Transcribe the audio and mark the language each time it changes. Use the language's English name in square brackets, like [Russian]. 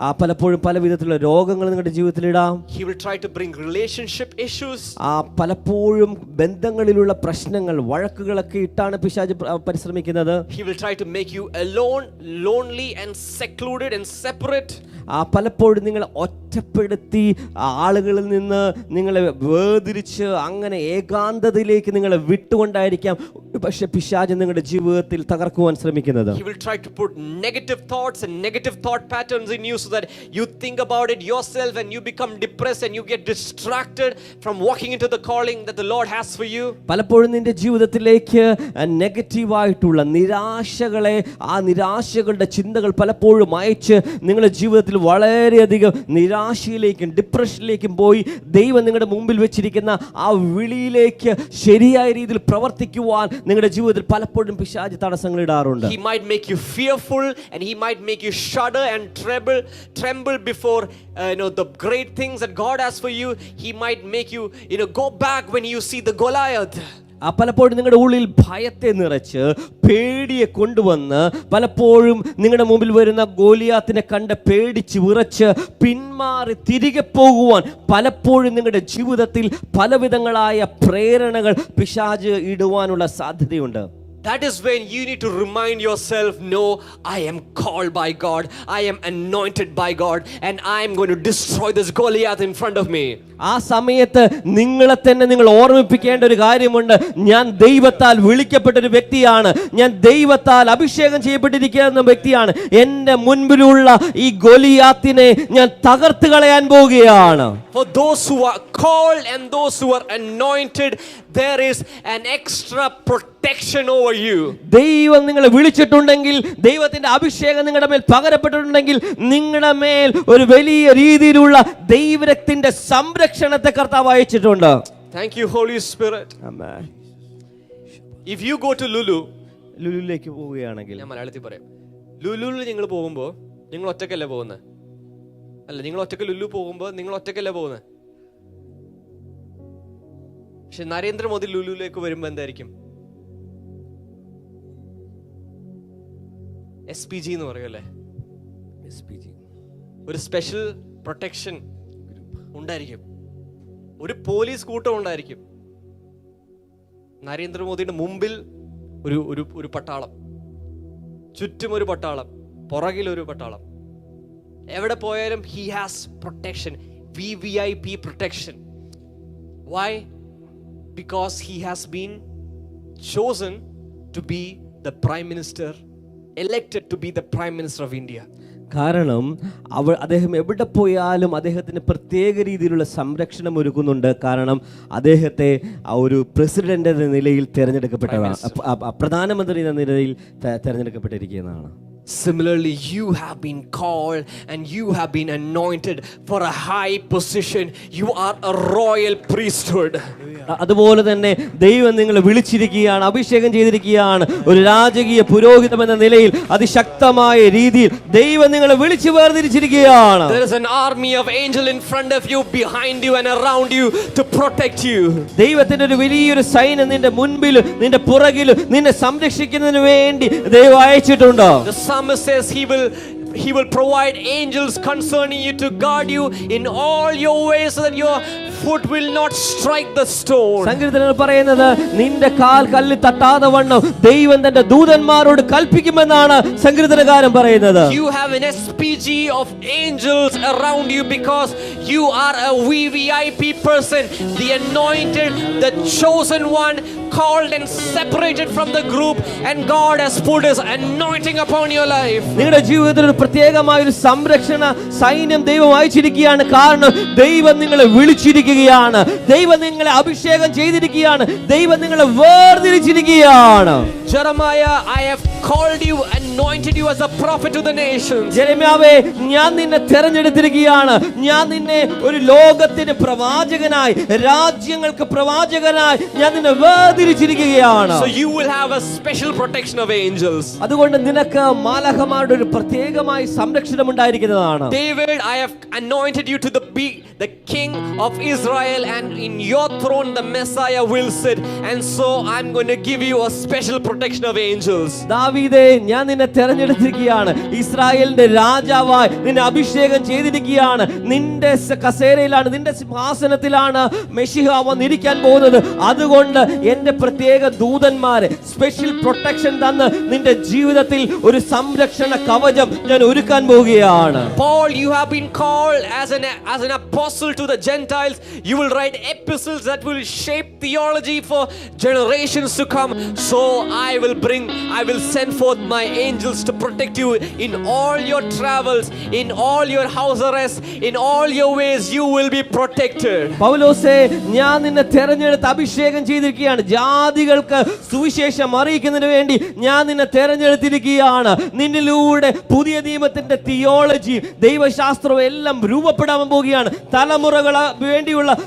[Malayalam] പലപ്പോഴും പല വിധത്തിലുള്ള രോഗങ്ങൾ നിങ്ങളുടെ ജീവിതത്തിൽ ഇടാം. [English] He will try to bring relationship issues. [Malayalam] പലപ്പോഴും ബന്ധങ്ങളിലുള്ള പ്രശ്നങ്ങൾ, വഴക്കുകളൊക്കെ ഇട്ടാണ് പിശാച് പരിശ്രമിക്കുന്നത്. [English] He will try to make you alone, lonely and secluded and separate. [Malayalam] പലപ്പോഴും നിങ്ങളെ ഒറ്റപ്പെടുത്തി ആളുകളിൽ നിന്ന് നിങ്ങളെ വേർതിരിച്ച് അങ്ങനെ ഏകാന്തതയിലേക്ക് നിങ്ങളെ വിട്ടുകൊണ്ടായിരിക്കാം പക്ഷെ പിശാച് നിങ്ങളുടെ ജീവിതത്തിൽ തകർക്കുവാൻ ശ്രമിക്കുന്നത്. [English] He will try to put negative thoughts and negative thought patterns in you so that you think about it yourself and you become depressed and you get distracted from walking into the calling that the Lord has for you. [Malayalam] പലപ്പോഴും നിന്റെ ജീവിതത്തിലേക്ക് നെഗറ്റീവായിട്ടുള്ള നിരാശകളെ, ആ നിരാശകളുടെ ചിന്തകൾ പലപ്പോഴും അയച്ച് നിങ്ങളുടെ ജീവിതത്തിൽ വളരെയധികം നിരാശയിലേക്കും ഡിപ്രഷനിലേക്കും പോയി ദൈവം നിങ്ങളുടെ മുമ്പിൽ വെച്ചിരിക്കുന്ന ആ വിളിയിലേക്ക് ശരിയായ രീതിയിൽ പ്രവർത്തിക്കുവാൻ നിങ്ങളുടെ ജീവിതത്തിൽ പലപ്പോഴും പിശാച് തടസ്സങ്ങൾ ഇടാറുണ്ട്. [English] He might make you fearful and he might make you shudder and tremble before the great things that God has for you. He might make you go back when you see the Goliath. [Malayalam] പലപ്പോഴും നിങ്ങളുടെ ഉള്ളിൽ ഭയത്തെ നിറച്ച് പേടിയെ കൊണ്ടുവന്ന് പലപ്പോഴും നിങ്ങളുടെ മുമ്പിൽ വരുന്ന ഗോലിയാത്തിനെ കണ്ട് പേടിച്ച് വിറച്ച് പിന്മാറി തിരികെ പോകുവാൻ പലപ്പോഴും നിങ്ങളുടെ ജീവിതത്തിൽ പലവിധങ്ങളായ പ്രേരണകൾ പിശാച് ഇടുവാനുള്ള സാധ്യതയുണ്ട്. [English] That is when you need to remind yourself, no, I am called by God, I am anointed by God, and I am going to destroy this Goliath in front of me. [Malayalam] ആ സമയത്ത് നിങ്ങളെ തന്നെ നിങ്ങൾ ഓർമ്മിപ്പിക്കേണ്ട ഒരു കാര്യമുണ്ട്. ഞാൻ ദൈവത്താൽ വിളിക്കപ്പെട്ട ഒരു വ്യക്തിയാണ്, ഞാൻ ദൈവത്താൽ അഭിഷേകം ചെയ്യപ്പെട്ടിരിക്കുന്ന വ്യക്തിയാണ്. എൻ്റെ മുൻപിലുള്ള ഈ ഗോലിയാത്തിനെ ഞാൻ തകർത്ത് കളയാൻ പോവുകയാണ്. [English] For those who are called and those who are anointed, there is an extra protection over you. [Malayalam] ദൈവം നിങ്ങളെ വിളിച്ചിട്ടുണ്ടെങ്കിൽ, ദൈവത്തിന്റെ അഭിഷേകം നിങ്ങളുടെ മേൽ പകരപ്പെട്ടിട്ടുണ്ടെങ്കിൽ നിങ്ങളുടെ മേൽ ഒരു വലിയ രീതിയിലുള്ള ദൈവത്തിന്റെ സംരക്ഷണത്തെ കർത്താവ് അയച്ചിട്ടുണ്ട്. [English] Thank you, Holy Spirit. Amen. If you go to [Malayalam] ലുലുവിലേക്ക് പോവുകയാണെങ്കിൽ, ഞാൻ മലയാളത്തിൽ പറയാം, ലുലുവിൽ നിങ്ങൾ പോകുമ്പോൾ നിങ്ങൾ ഒറ്റക്കല്ലേ പോകുന്നത്? അല്ല, നിങ്ങൾ ഒറ്റക്ക് ലുലു പോകുമ്പോൾ നിങ്ങൾ ഒറ്റക്കല്ലേ പോകുന്നത്? പക്ഷെ നരേന്ദ്രമോദി ലുലുവിലേക്ക് വരുമ്പോൾ എന്തായിരിക്കും? SPG എന്ന് പറയുമല്ലേ, ഒരു [English] special protection [Malayalam] ഉണ്ടായിരിക്കും, ഒരു പോലീസ് കൂട്ടം ഉണ്ടായിരിക്കും. നരേന്ദ്രമോദിയുടെ മുമ്പിൽ ഒരു പട്ടാളം, ചുറ്റും ഒരു പട്ടാളം, പുറകിലൊരു പട്ടാളം. എവിടെ പോയാലും [English] he has protection, VVIP protection. Why? Because he has been chosen to be the prime minister, elected to be the prime minister of India. [Malayalam] കാരണം അദ്ദേഹം എവിടെ പോയാലും അദ്ദേഹത്തിന് പ്രത്യേക രീതിയിലുള്ള സംരക്ഷണം ഒരുക്കുന്നുണ്ട്. കാരണം അദ്ദേഹത്തെ ഒരു പ്രസിഡന്റ് എന്ന നിലയിൽ തിരഞ്ഞെടുക്കപ്പെട്ടതാണ്, പ്രധാനമന്ത്രി എന്ന നിലയിൽ തിരഞ്ഞെടുക്കപ്പെട്ടിരിക്കുന്നതാണ്. [English] Similarly, you have been called and you have been anointed for a high position. You are a royal priesthood. [Malayalam] അതുപോലെ തന്നെ ദൈവം നിങ്ങളെ വിളിച്ചിരിക്കുകയാണ്, അഭിഷേകം ചെയ്തിരിക്കുകയാണ്. ഒരു രാജകീയ പുരോഹിതം എന്ന നിലയിൽ അതിശക്തമായ രീതിയിൽ ദൈവം നിങ്ങളെ വിളിച്ചു വേർതിരിച്ചിരിക്കുകയാണ്. [English] There is an army of angels in front of you, behind you and around you to protect you. [Malayalam] ദൈവത്തിന്റെ ഒരു വലിയൊരു സൈന്യം നിന്റെ മുൻപിലും നിന്റെ പുറകിലും നിന്നെ സംരക്ഷിക്കുന്നതിന് വേണ്ടി ദൈവം അയച്ചിട്ടുണ്ട്. [English] The psalmist says he will provide angels concerning you to guard you in all your ways so that your foot will not strike the stone. [Malayalam] സങ്കീർത്തനത്തിൽ പറയുന്നത് നിന്റെ കാൽ കല്ലിൽ തട്ടാതെ വണ്ണം ദൈവം തന്റെ ദൂതന്മാരോട് കൽപ്പിക്കുമെന്നാണ് സങ്കീർത്തനകാരൻ പറയുന്നത്. [English] You have an SPG of angels around you because you are a VVIP person, the anointed, the chosen one, called and separated from the group, and God has put his anointing upon your life. [Malayalam] നിങ്ങളുടെ ജീവിതത്തിൽ ഒരു പ്രത്യേകമായ ഒരു സംരക്ഷണ സൈന്യം ദൈവം അയച്ചിരിക്കുകയാണ്. കാരണം ദൈവം നിങ്ങളെ വിളിച്ചിരിക്കുകയാണ്, ദൈവം നിങ്ങളെ അഭിഷേകം ചെയ്തിരിക്കുകയാണ്, ദൈവം നിങ്ങളെ വേർതിരിച്ചിരിക്കുകയാണ്. [English] Jeremiah, I have called you, anointed you as a prophet to the nations. [Malayalam] ജെരമ്യാവേ, ഞാൻ നിന്നെ തെരഞ്ഞെടുത്തിരിക്കുകയാണ്. ഞാൻ നിന്നെ ഒരു ലോകത്തിന് പ്രവാചകനായി, രാജ്യങ്ങൾക്ക് പ്രവാചകനായി ഞാൻ നിന്നെ വേർതിരിച്ചിരിക്കുകയാണ്. [English] So you will have a special protection of angels. [Malayalam] അതുകൊണ്ട് നിനക്ക് മാലാഖമാരുടെ ഒരു പ്രത്യേകമായ സംരക്ഷണം ഉണ്ടായിരിക്കുന്നതാണ്. [English] David, I have anointed you to be the king of Israel, and in your throne the Messiah will sit, and so I'm going to give you a special protection of angels. [Malayalam] ദാവീദേ, ഞാൻ നിന്നെ തെരഞ്ഞെടുത്തിരിക്കുകയാണ്. ഇസ്രായേലിന്റെ രാജാവായി നിന്നെ അഭിഷേകം ചെയ്തിരിക്കുകയാണ്. നിന്റെ കസേരയിലാണ്, നിന്റെ സിംഹാസനത്തിലാണ് മെശിഹ വന്നിരിക്കാൻ പോകുന്നത്. അതുകൊണ്ട് എന്റെ പ്രത്യേക ദൂതന്മാരെ [English] special protection [Malayalam] തന്ന് നിന്റെ ജീവിതത്തിൽ ഒരു സംരക്ഷണ കവചം ഞാൻ ഒരുക്കാൻ പോവുകയാണ്. [English] Paul, you have been called as an apostle to the Gentiles. You will write epistles that will shape theology for generations to come. So I will send forth my angels to protect you in all your travels, in all your house arrests, in all your ways you will be protected. [Malayalam] പൗലോസേ, ഞാൻ നിന്നെ തെരഞ്ഞെടുത്ത് അഭിഷേകം ചെയ്തിരിക്കുകയാണ്. ജാതികൾക്ക് സുവിശേഷം അറിയിക്കുന്നതിന് വേണ്ടി ഞാൻ നിന്നെ തെരഞ്ഞെടുത്തിരിക്കുകയാണ്. നിന്നിലൂടെ പുതിയ നിയമത്തിന്റെ തിയോളജി, ദൈവശാസ്ത്രവും എല്ലാം രൂപപ്പെടാൻ പോവുകയാണ്, തലമുറകൾ വേണ്ടിയുള്ള.